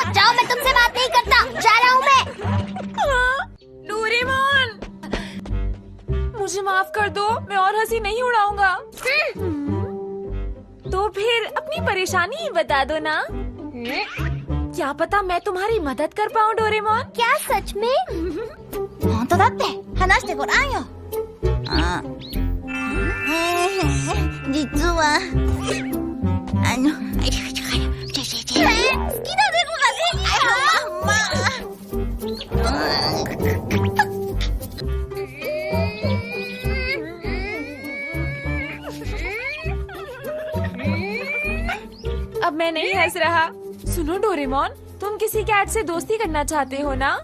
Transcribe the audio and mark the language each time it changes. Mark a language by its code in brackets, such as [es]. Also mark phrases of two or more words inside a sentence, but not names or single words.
[hi] जाओ, मैं तुमसे बात नहीं करता, जा रहा हूँ मैं। डोरेमोन, मुझे माफ कर दो, मैं और हंसी नहीं उड़ाऊंगा। तो फिर अपनी परेशानी ही बता दो ना। क्या पता मैं तुम्हारी मदद कर पाऊँ डोरेमोन। क्या सच में? [ja] 本当だって話してごらんよ。実は好きだねこがね。 [hi] अब मैं नहीं हंस रहा। सुनो डोरेमोन, तुम किसी कैट से दोस्ती करना चाहते हो ना?